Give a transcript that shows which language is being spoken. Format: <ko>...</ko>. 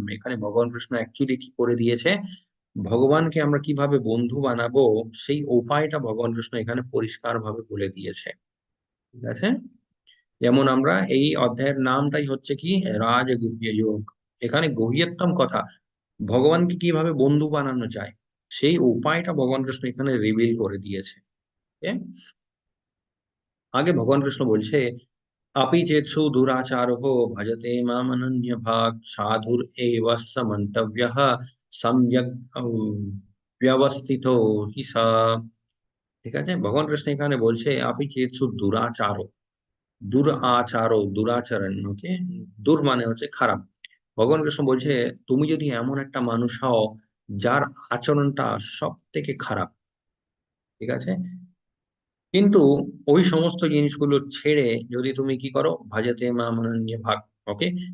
<bn>এখানে ভগবান কৃষ্ণ অ্যাকচুয়ালি কি করে দিয়েছে, ভগবানকে আমরা কিভাবে বন্ধু বানাবো সেই উপায়টা ভগবান কৃষ্ণ এখানে পরিষ্কার ভাবে বলে দিয়েছে। ঠিক আছে? যেমন আমরা এই অধ্যায়ের নামটাই হচ্ছে কি, রাজগুহ্য যোগ। এখানে গহীয়তম কথা, ভগবানকে কিভাবে বন্ধু বানানো যায় সেই উপায়টা ভগবান কৃষ্ণ এখানে রিভিল করে দিয়েছে। Okay? আগে ভগবান কৃষ্ণ বলছে,</bn> <sa>अपि चेत्सु दुराचारो भजते मामनन्य भाग साधुर एव स मन्तव्यः सम्यक् व्यवस्थितो हि सा।</sa> <bn>ঠিক আছে, ভগবান কৃষ্ণ এখানে বলছে আপি চেতসু দুরাচারো, দুরাচারো দুরাচরণ, ওকে। দুর মানে হচ্ছে খারাপ। ভগবান কৃষ্ণ বলছে তুমি যদি এমন একটা মানুষ হও যার আচরণটা সব থেকে খারাপ, ঠিক আছে, কিন্তু ওই সমস্ত জিনিসগুলো ছেড়ে যদি তুমি কি করো, ভজতে মাম অনন্য ভাগ, ওকে।</bn>